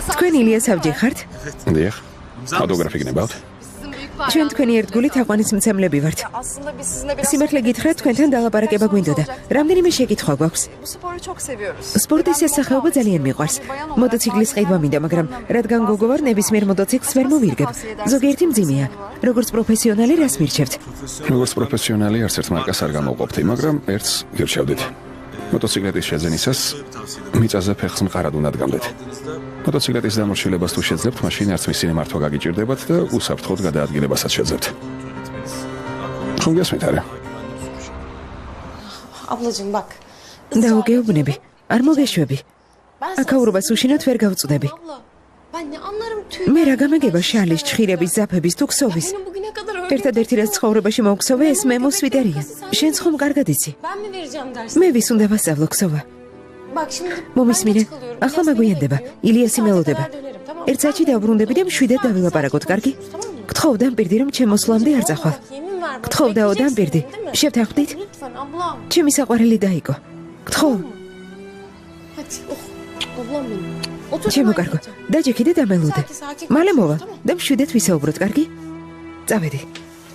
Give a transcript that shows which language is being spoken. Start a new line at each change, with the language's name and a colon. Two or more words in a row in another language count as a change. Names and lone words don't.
Georgian: თქვენ ილიას ავჯი ხართ? დიახ. ავტოგრაფი გნებავთ?
Turkish: Sizin büyük
Georgian: ჩვენ თქვენი ერთგული თაყვანის მცემლები ვართ.
Turkish: Aslında biz sizinle biraz...
Georgian: სიმართლე გითხრათ, თქვენთან დალაპარაკება გვინდოდა. რამდენიმე შეკითხვა გვაქვს.
Turkish: Bu sporu çok seviyoruz.
Georgian: სპორტის ეს სახეობა ძალიან მიყვარს. მოტოციკლის ყიდვა მინდა, მაგრამ რადგან გოგო ვარ, ნებისმიერ მოტოციკლს ვერ მოვირგებ. ზოგიერთი მძიმეა. როგორც პროფესიონალი რას მირჩევთ? როგორც პროფესიონალი არც ერთ მარკას არ გამოვყოფთი, მაგრამ ერთს გირჩევდით. მოტოციკლეტის შეძენისას მიწაზე ფეხს მყარად უნდა დგამდეთ. მოტოციკლეტის დამორჩილებას თუ შეძლებთ, მაშინ არც მისი მართვა გაგიჭირდებათ და უსაფრთხოდ გადაადგილებასაც შეძლებთ. ხომ გესმით არა?
Turkish: Ablacığım bak.
Georgian: დაო გეუბნები, არ მოგეშვები.
Turkish: Ben sana...
Georgian: აქაურობას უშინოთ ვერ გავწუდები.
Turkish: Abla ben ne anlarım tüy.
Georgian: მე რა გამეგება შალის, ჩხირების, ზაფების თუ ქსოვის.
Turkish: Benim bugüne kadar öyle...
Georgian: ერთადერთი რაც ცხოვრებაში მოვქსოვე, ეს მე მოსვიტერია. შენც ხომ კარგად იცი?
Turkish: Ben mi vereceğim dersi?
Georgian: მე ვის უნდა ვასწავლო ქსოვა?
Turkish: Bak şimdi...
Georgian: მომისმინე,
Turkish: ben geç kalıyorum.
Georgian: ახლა İlyas მაგვიანდება.
Turkish: beni
Georgian: ილიასი
Turkish: bekle.
Georgian: მელოდება.
Turkish: Saate kadar dönerim, tamam mı?
Georgian: ერთ საათში დავბრუნდები და მშვიდად დავილაპარაკოთ, კარგი?
Turkish: Tamam mı?
Georgian: გთხოვ დამპირდი რომ ჩემ მოსვლამდე არ წახვალ.
Turkish: Bak, yemin ver bana.
Georgian: გთხოვ დაო
Turkish: Bekleyeceksin,
Georgian: დამპირდი.
Turkish: değil mi?
Georgian: შევთანხმდით?
Turkish: Lütfen ablam.
Georgian: ჩემი საყვარელი დაიკო. გთხოვ,
Turkish: Hadi. Oh. Ablam benim. Otur.
Georgian: ჩემო
Turkish: hemen
Georgian: კარგო.
Turkish: geleceğim.
Georgian: დაჯექი და დამელოდე. საათი, საათი მალე მოვა
Turkish: tamam.
Georgian: და მშვიდად ვისაუბროთ, კარგი? წავედი.